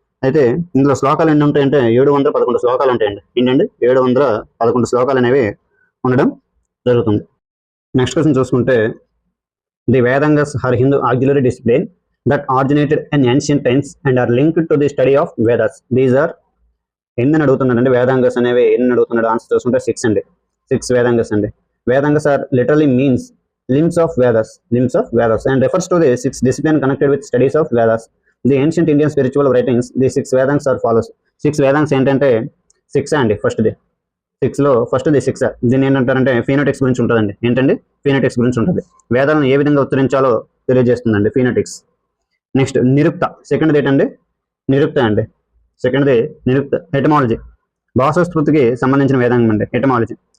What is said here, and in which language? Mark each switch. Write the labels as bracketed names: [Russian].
[Telugu] అయితే ఇందులో శ్లోకాలు ఎన్ని ఉంటాయంటే 711 శ్లోకాలు ఉంటాయండి. ఏంటండి, 711 శ్లోకాలు అనేవి ఉండడం జరుగుతుంది. [English] Next question చూసుకుంటే the Vedangas are Hindu auxiliary discipline that originated in ancient times and are linked to the study of Vedas. [Telugu] These are ఎన్ని అడుగుతున్నాడండి, వేదాంగస్ అనేవి ఎన్ని అడుగుతున్నాడు. ఆన్సర్ చూసుకుంటే 6 అండి. 6 వేదాంగస్ అండి. [English] Vedangas are literally means limbs of Vedas and refers to the 6 disciplines connected with studies of Vedas. The ancient Indian spiritual writings, the 6 Vedans are follows. [Telugu] 6 Vedans ఏంటంటే 6 అండి. First the 6 దీన్ని ఏంటంటారంటే ఫీనోటిక్స్ గురించి ఉంటుందండి. ఏంటండి, ఫీనోటిక్స్ గురించి ఉంటుంది. వేదాలను ఏ విధంగా ఉచ్చరించాలో తెలియజేస్తుందండి ఫీనోటిక్స్. నెక్స్ట్ నిరుక్త, సెకండ్ది ఏంటండి, నిరుక్త అండి. సెకండ్ది నిరుక్త, ఎటమాలజీ, భాషాస్మృతికి సంబంధించిన వేదాంగం అండి, ఎటమాలజీ.